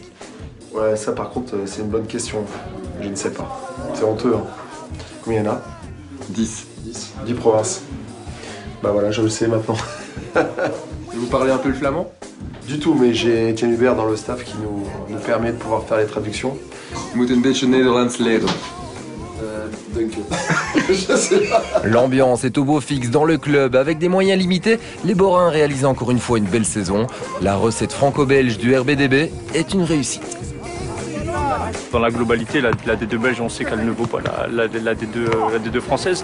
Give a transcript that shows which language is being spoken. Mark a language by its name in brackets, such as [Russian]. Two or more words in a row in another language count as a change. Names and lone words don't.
[French] Ouais, ça par contre c'est une bonne question. Je ne sais pas. C'est honteux. Hein. Combien il y en a? 10 provinces. Bah voilà, je le sais maintenant. Vous parlez un peu le flamand? Du tout, mais j'ai Étienne Hubert dans le staff qui nous permet de pouvoir faire les traductions. [Dutch] Je moet een beetje Nederlands leren. [French] Je sais pas. L'ambiance est au beau fixe dans le club. Avec des moyens limités, les Borins réalisent encore une fois une belle saison. La recette franco-belge du RBDB est une réussite. Dans la globalité, la D2 belge, on sait qu'elle ne vaut pas la D2 française.